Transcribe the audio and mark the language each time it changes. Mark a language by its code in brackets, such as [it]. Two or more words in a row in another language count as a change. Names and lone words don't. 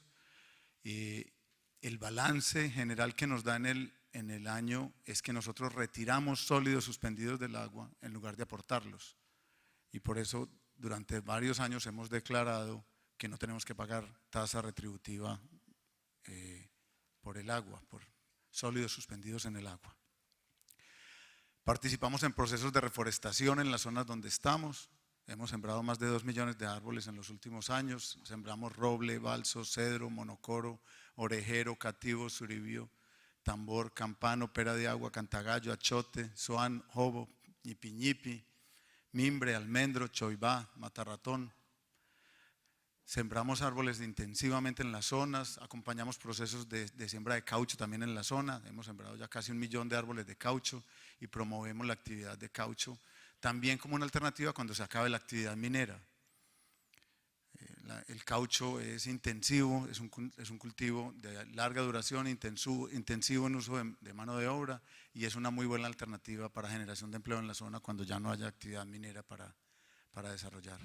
[es] Y el balance general que nos da en el año es que nosotros retiramos sólidos suspendidos del agua en lugar de aportarlos, y por eso durante varios años hemos declarado que no tenemos que pagar tasa retributiva por el agua, por sólidos suspendidos en el agua. Participamos en procesos de reforestación en las zonas donde estamos. Hemos sembrado más de 2 millones de árboles en los últimos años. Sembramos roble, balso, cedro, monocoro, orejero, cativo, suribio, tambor, campano, pera de agua, cantagallo, achote, zoán, jobo, ñipi ñipi, mimbre, almendro, choibá, matarratón. Sembramos árboles intensivamente en las zonas, acompañamos procesos de siembra de caucho también en la zona. Hemos sembrado ya casi 1 millón de árboles de caucho y promovemos la actividad de caucho también como una alternativa cuando se acabe la actividad minera. El caucho es intensivo, es un cultivo de larga duración, intensivo en uso de mano de obra, y es una muy buena alternativa para generación de empleo en la zona cuando ya no haya actividad minera para desarrollar.